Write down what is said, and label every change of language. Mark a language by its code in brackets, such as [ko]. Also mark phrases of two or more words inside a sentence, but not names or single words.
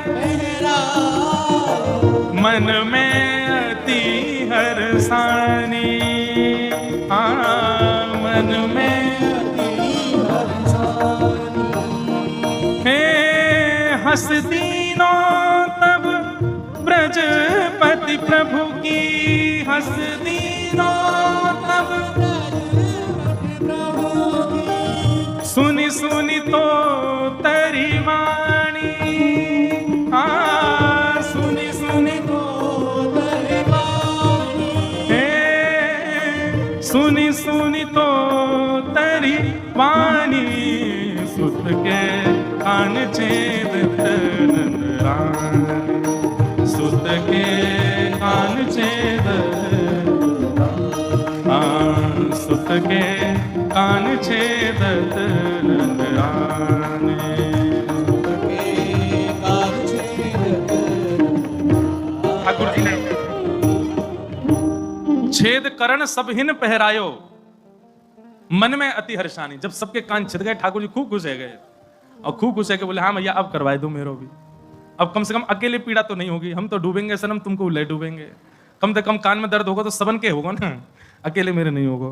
[bra] मन में अति हर्षानी, मन में हे हंस दीनो तब ब्रजपति प्रभु की, हंस दीनो तब सुनी सुनी तो तरी वाणी, सुनी सुनी तो तरी वाणी, हे सुनी के कान छेदत नंद रानी, सुत के कान छेदत, सुत के कान छेदत नंद रानी। ठाकुर जी ने छेद करण सब हिन पहरायो, मन में अति हर्षानी। [hi] जब सबके कान छिद गए ठाकुर जी खूब खुश हो गए और खूब खुश है कि बोले हाँ भैया [bra] अब करवाए दो मेरो भी, [hi] अब कम से कम अकेले पीड़ा तो नहीं होगी, हम तो डूबेंगे सनम तुमको ले डूबेंगे, कम से कम कान में दर्द होगा तो सबन के होगा ना, अकेले मेरे नहीं होगा।